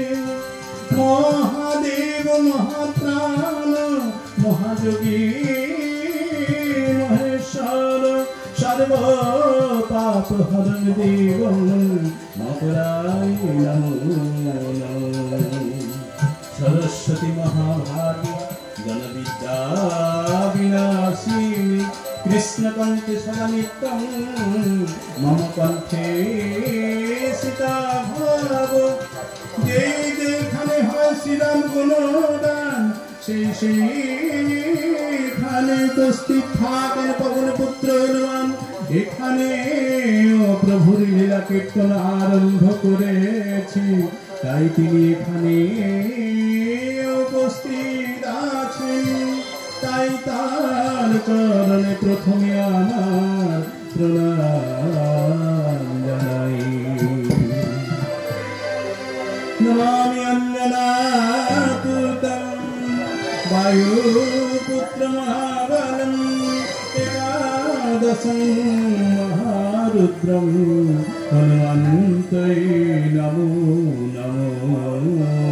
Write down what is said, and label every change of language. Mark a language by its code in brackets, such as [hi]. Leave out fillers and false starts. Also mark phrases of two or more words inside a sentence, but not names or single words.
[sa] महादेव महाप्राण महायोगी महेश्वर सर्व पाप हरण देवं मकराय नमो नमः। सरस्वती महाभागी जनविद्या विनाशिनी कृष्णकण्ठे सदा नित्यं मम कण्ठे सीता भाव। [bn] যেখানে হয় শ্রীরাম গুণগান সেইখানে উপস্থিত থাকেন পবন পুত্র হনুমান। এখানে প্রভুর লীলা কীর্তন আরম্ভ করেছে, তাই তিনি এখানে উপস্থিত আছেন। তাই তার চরণে প্রথমে আমার প্রণাম জানাই। [sa] नमामि अन्यनातुतं वायुपुत्रमहाबलं एकादशं महारुद्रं हनुमन्ते नमो नमो।